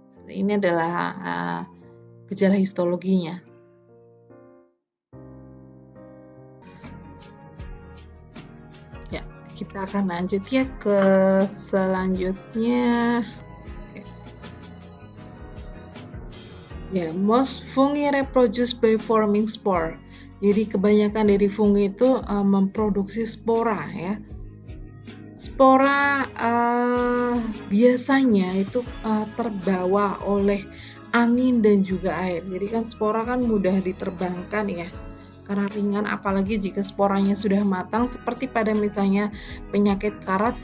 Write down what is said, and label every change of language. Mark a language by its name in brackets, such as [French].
[Indonesian] Ini adalah gejala histologinya. Ya, kita akan lanjut ya ke selanjutnya. Oke. [English] Ya, most fungi reproduce by forming spore. [Indonesian] Jadi kebanyakan dari fungi itu memproduksi spora ya. Spora biasanya itu terbawa oleh angin dan juga air. Jadi kan spora kan mudah diterbangkan ya, karena ringan, apalagi jika sporanya sudah matang, seperti pada misalnya penyakit karat.